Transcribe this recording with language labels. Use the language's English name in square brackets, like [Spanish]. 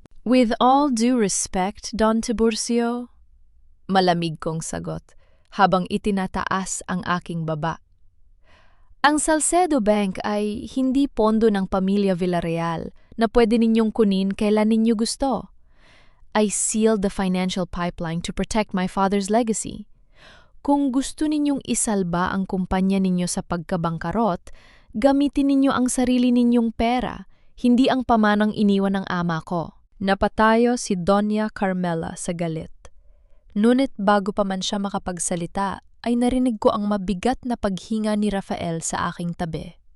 [English] With all due respect, [Filipino] Don Tiburcio, malamig kong sagot habang itinataas ang aking baba. Ang Salcedo Bank ay hindi pondo ng pamilya Villarreal na pwede ninyong kunin kailan ninyo gusto. [English] I sealed the financial pipeline to protect my father's legacy. [Filipino] Kung gusto ninyong isalba ang kumpanya ninyo sa pagkabangkarot, gamitin ninyo ang sarili ninyong pera, hindi ang pamanang iniwan ng ama ko. Napatayo si Doña Carmela sa galit. Ngunit bago pa man siya makapagsalita, ay narinig ko ang mabigat na paghinga ni Rafael sa aking tabi.